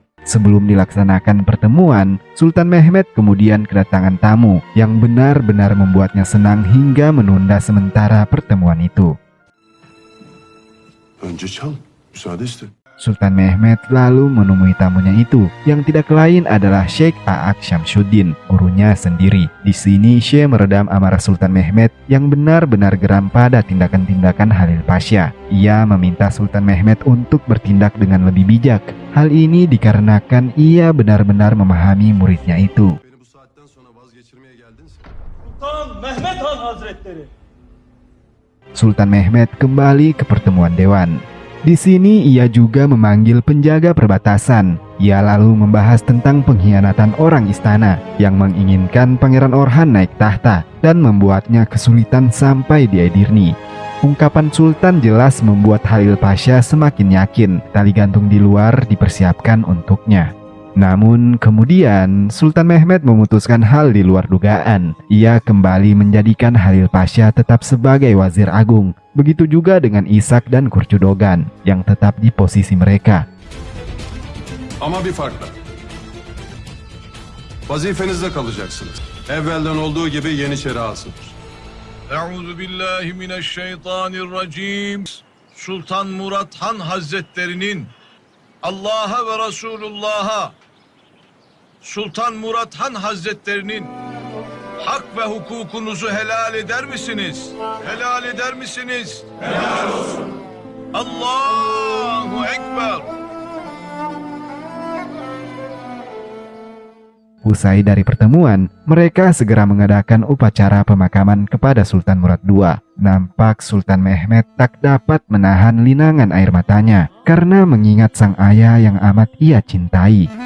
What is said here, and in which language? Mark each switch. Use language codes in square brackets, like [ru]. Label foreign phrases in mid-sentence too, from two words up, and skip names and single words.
[id] Sebelum dilaksanakan pertemuan, Sultan Mehmet kemudian kedatangan tamu yang benar-benar membuatnya senang hingga menunda sementara pertemuan itu. [tr] Önce çal. Müsaade iste. [id] Sultan Mehmet lalu menemui tamunya itu, yang tidak lain adalah Sheikh A'ak Syamsuddin, gurunya sendiri. Di sini Syekh meredam amarah Sultan Mehmet yang benar-benar geram pada tindakan-tindakan Halil Pasha. Ia meminta Sultan Mehmet untuk bertindak dengan lebih bijak. Hal ini dikarenakan ia benar-benar memahami muridnya itu. [tr] Beni bu saatten sonra vazgeçirmeye geldinse. Sultan Mehmet Han Hazretleri. [id] Sultan Mehmet kembali ke pertemuan dewan. Di sini ia juga memanggil penjaga perbatasan. Ia lalu membahas tentang pengkhianatan orang istana yang menginginkan Pangeran Orhan naik tahta dan membuatnya kesulitan sampai di Edirne. Ungkapan Sultan jelas membuat Halil Pasha semakin yakin tali gantung di luar dipersiapkan untuknya. Namun kemudian Sultan Mehmet memutuskan hal di luar dugaan. Ia kembali menjadikan Halil Pasha tetap sebagai wazir agung. Begitu juga dengan İshak dan Kurcudogan yang tetap di posisi mereka. [tr] Ama bir farkla. Vazifenizde kalacaksınız. Evvelden olduğu gibi Yeniçeri alsınız. [ar] أعوذ بالله من الشيطان الرجيم. [tr] Sultan Murat Han Hazretlerinin Allah'a ve Resulullah'a, Sultan Murat Han Hazretlerinin hak ve hukukunuzu helal eder misiniz? Helal eder misiniz? Helal olsun. [ar] الله أكبر. [id] Usai dari pertemuan, mereka segera mengadakan upacara pemakaman kepada Sultan Murad II. Nampak Sultan Mehmet tak dapat menahan linangan air matanya karena mengingat sang ayah yang amat ia cintai.